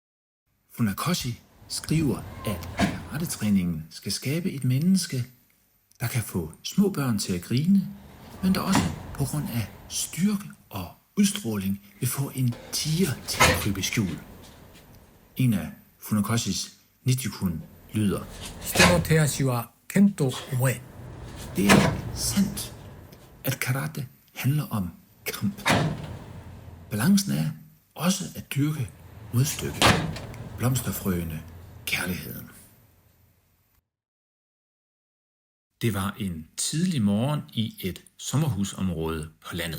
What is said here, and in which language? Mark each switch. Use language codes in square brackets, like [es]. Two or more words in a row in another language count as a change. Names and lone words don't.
[da] Funakoshi skriver, at karatetræningen skal skabe et menneske, der kan få små børn til at grine, men der også på grund af styrke og udstråling vil få en tiger til at krybe i skjul. En af Funakoshis Nichikun lyder: [ja] 人の手足は剣と思え。 [da] Det er sandt, at karate handler om kamp. Balancen er også at dyrke modstykke, blomsterfrøene, kærligheden. Det var en tidlig morgen i et sommerhusområde på landet.